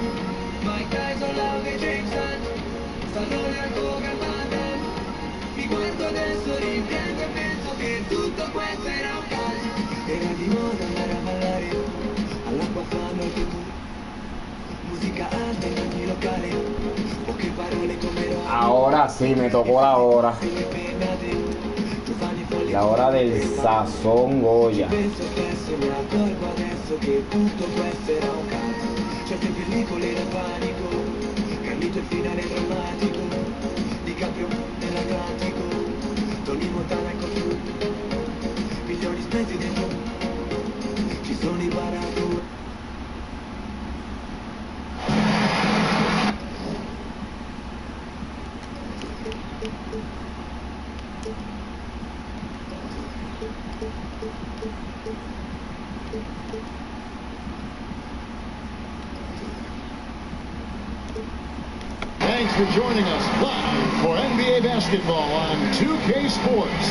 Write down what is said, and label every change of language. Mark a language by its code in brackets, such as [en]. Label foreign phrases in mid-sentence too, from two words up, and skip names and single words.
[it] Mike Tyson, Laude e James Hunt, Stallone al Kogan Van Damme. Mi guardo adesso, rimpiango e penso che tutto questo era un caso. Era di moda andare a ballare, all'acqua fanno il tutù. Musica alta in ogni locale, poche parole come [es] Ahora sí, me tocó la hora. La hora del sazón Goya. [it] Penso spesso mi accorgo adesso che tutto questo era un caso. Certe pellicole da panico, Carlito il finale drammatico, DiCaprio nell'Atlantico, Tony Montana in costume, milioni spesi dentro. [en] Tony bought out the Thanks for joining us live for NBA basketball on 2K Sports.